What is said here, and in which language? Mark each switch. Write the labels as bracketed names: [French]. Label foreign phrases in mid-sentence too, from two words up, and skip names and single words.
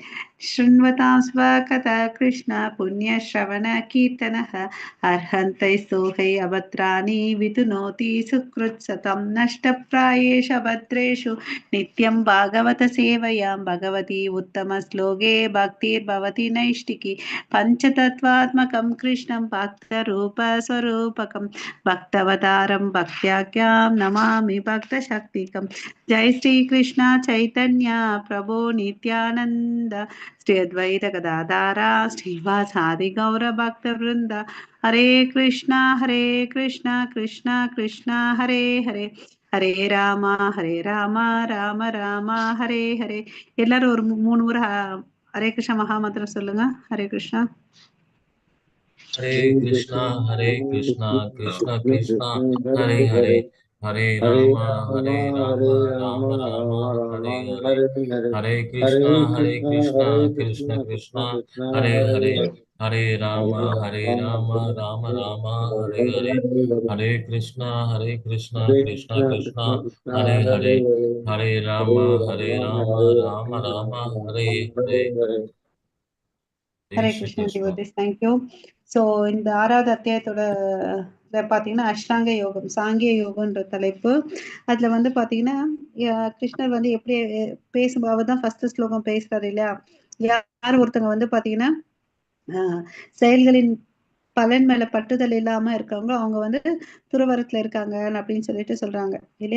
[Sanskrit] शृण्वतां स्वकथा कृष्ण पुण्यश्रवण कीर्तनः अर्हन्तै स्तोहै अभद्राणि वितुनोति सुकृत्सतं नष्टप्रायेषु भद्रेषु नित्यं भागवत सेवयां भगवती उत्तमश्लोके भक्तिर्भवति नैष्टिकी पञ्चतत्त्वात्मकं कृष्णं भक्तरूपस्वरूपकं भक्तवतारं भक्त्याख्यां नमामि भक्तशक्तिकं. जय श्री कृष्ण चैतन्य प्रभो नित्यानंद श्री अद्वैत गदाधारा श्रीवासादि गौर भक्त वृंद. हरे कृष्णा कृष्णा कृष्णा हरे हरे हरे राम राम राम हरे हरे. [Tamil] எல்லாரும் ஒரு மூணு முறை ஹரே கிருஷ்ணா மகாமந்திரம் சொல்லுங்க. [Sanskrit] हरे कृष्णा हरे कृष्णा कृष्णा कृष्णा हरे हरे हरे राम राम राम हरे हरे हरे कृष्णा कृष्णा कृष्णा हरे हरे हरे राम राम राम हरे हरे हरे कृष्णा कृष्णा कृष्णा हरे हरे हरे राम राम राम हरे हरे. [English] Hare Krishna devotees, thank you. [Tamil] ஸோ இந்த ஆறாவது அத்தியாயத்தோட பார்த்தீங்கன்னா அஷ்டாங்க யோகம் சாங்கிய யோகன்ற தலைப்பு. அதில் வந்து பார்த்தீங்கன்னா கிருஷ்ணர் வந்து எப்படி பேசும்போது தான் ஃபர்ஸ்ட் ஸ்லோகம் பேசுறாரு இல்லையா. யார் ஒருத்தங்க வந்து பார்த்தீங்கன்னா செயல்களின் பலன் மேல பற்றுதல் இல்லாம இருக்காங்களோ அவங்க வந்து துறவரத்துல இருக்காங்க அப்படின்னு சொல்லிட்டு சொல்றாங்க இல்லையா.